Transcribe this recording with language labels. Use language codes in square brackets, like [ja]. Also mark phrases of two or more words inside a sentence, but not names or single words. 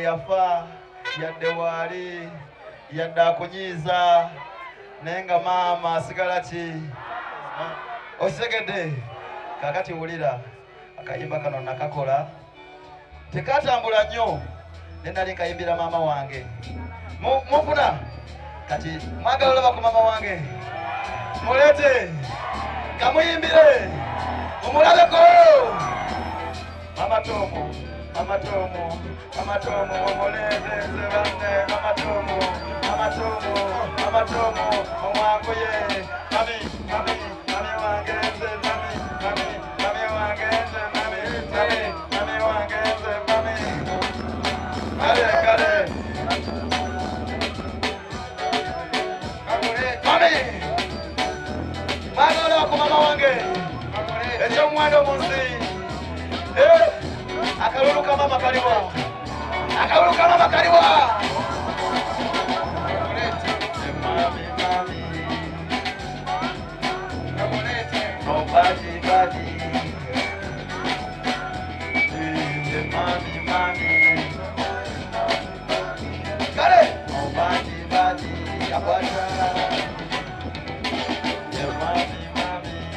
[lg] yafa yadde wali yadde akunyiiza nenga mama asigala ki osegedde kakati wulira akayimba kano nakakola tekatambula nnyo nenali nkayimbira mama wange mufuna kati mwagala olaba ku mama wange mulete kamuyimbire umulabeko mama Tomo mama Tomo mama Tomo omulembeze banne mama Tomo mama Tomo mama Tomo omwanguye mami mami mami wange nze mami mami mami wange nze mami mami mami wange nze mami kale kale mami mwagala ku mama wange ekyomwana omunsi akalulu ka mama kaliwa akalulu ka mama kaliwa mami mami [en] nobody body [lg] mami mami kale [en] nobody body [lg] akwata mami mami